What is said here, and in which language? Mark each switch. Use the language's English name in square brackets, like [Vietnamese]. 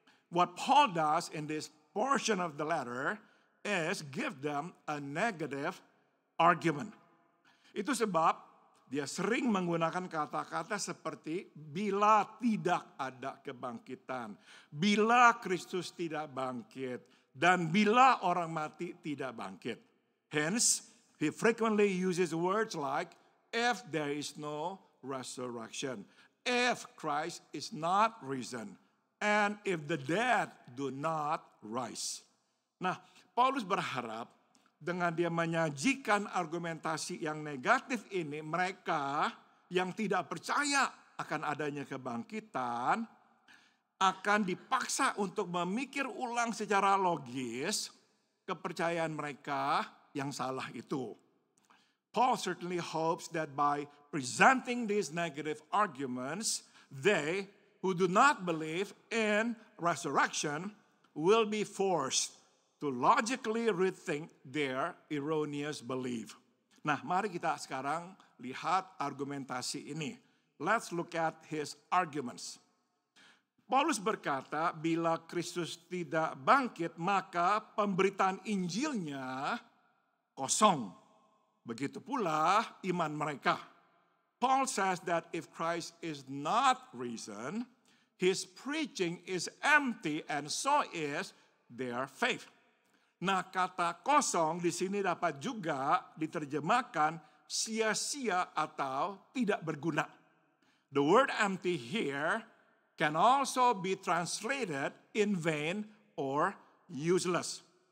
[English] What Paul does in this portion of the letter is give them a negative argument. [Indonesian] Itu sebab dia sering menggunakan kata-kata seperti bila tidak ada kebangkitan, bila Kristus tidak bangkit, dan bila orang mati tidak bangkit. [English] Hence, he frequently uses words like if there is no resurrection, if Christ is not risen, and if the dead do not rise. [Indonesian] Nah, Paulus berharap dengan dia menyajikan argumentasi yang negatif ini, mereka yang tidak percaya akan adanya kebangkitan akan dipaksa untuk memikir ulang secara logis kepercayaan mereka yang salah itu. [English] Paul certainly hopes that by presenting these negative arguments, they who do not believe in resurrection will be forced to logically rethink their erroneous belief. [Indonesian] Nah, mari kita sekarang lihat argumentasi ini. [English] Let's look at his arguments. [Indonesian] Paulus berkata, bila Kristus tidak bangkit, maka pemberitaan Injilnya kosong. Begitu pula iman mereka. [English] Paul says that if Christ is not risen, his preaching is empty and so is their faith. [Indonesian] Nah, kata kosong di sini dapat juga diterjemahkan sia-sia atau tidak berguna. [English] The word empty here can also be translated in vain or useless.